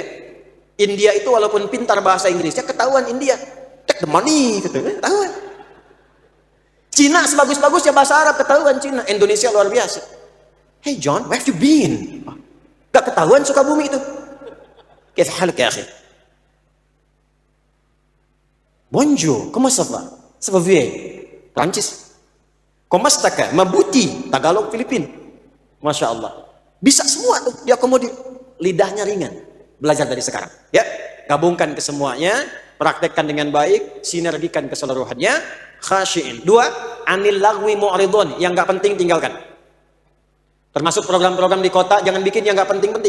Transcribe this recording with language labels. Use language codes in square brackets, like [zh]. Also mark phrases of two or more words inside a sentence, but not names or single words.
[id] India itu walaupun pintar bahasa Inggrisnya, ketahuan India. [en] Take the money [id] gitu, ketahuan. Cina sebagus-bagusnya bahasa Arab, ketahuan Cina. Indonesia luar biasa. [en] Hey John, where have you been? [id] Gak ketahuan Sukabumi itu. Kayak haluk [ar] يا أخي. [fr] Bonjour, comment ça va? Ça va bien? Prancis. Comment ça va? [id] Mabuti, Tagalog, Filipin. [ar] ما شاء الله. [id] Bisa semua tuh diakomodir. Lidahnya ringan. Belajar dari sekarang. Ya, gabungkan ke semuanya, praktekkan dengan baik, sinergikan keseluruhannya. [ar] خاشعين. 2، عن اللغو معرضون. [id] Yang gak penting tinggalkan. Termasuk program-program di kota, jangan bikin yang gak penting-penting.